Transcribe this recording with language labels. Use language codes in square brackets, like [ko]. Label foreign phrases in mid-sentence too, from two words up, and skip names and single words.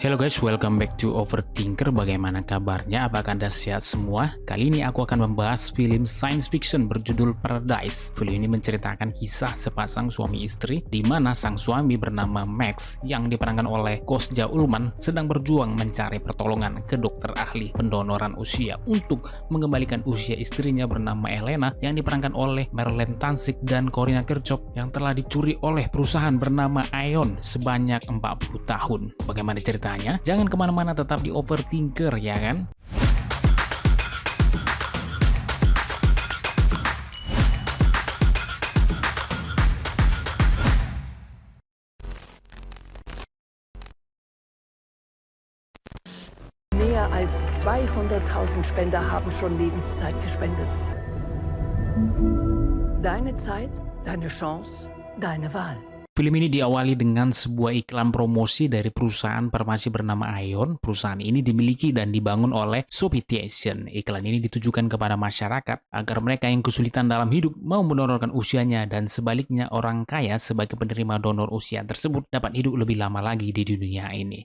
[en] Hello guys, welcome back to Overthinker. [id] Bagaimana kabarnya? Apakah Anda sehat semua? Kali ini aku akan membahas film [en] science fiction [id] berjudul Paradise. Film ini menceritakan kisah sepasang suami istri di mana sang suami bernama Max yang diperankan oleh Kostja Ullman sedang berjuang mencari pertolongan ke dokter ahli pendonoran usia untuk mengembalikan usia istrinya bernama Elena yang diperankan oleh Marlene Tansik dan Corina Kirchhoff yang telah dicuri oleh perusahaan bernama Ion sebanyak 40 tahun. Bagaimana ceritanya? Jangan kemana-mana, tetap di Overthinker ya kan? [de] Mehr als 200.000 Spender haben schon Lebenszeit gespendet. Deine Zeit, deine Chance, deine Wahl. [id] Film ini diawali dengan sebuah iklan promosi dari perusahaan farmasi bernama Ion. Perusahaan ini dimiliki dan dibangun oleh Sofitation. Iklan ini ditujukan kepada masyarakat agar mereka yang kesulitan dalam hidup mau mendonorkan usianya, dan sebaliknya orang kaya sebagai penerima donor usia tersebut dapat hidup lebih lama lagi di dunia ini.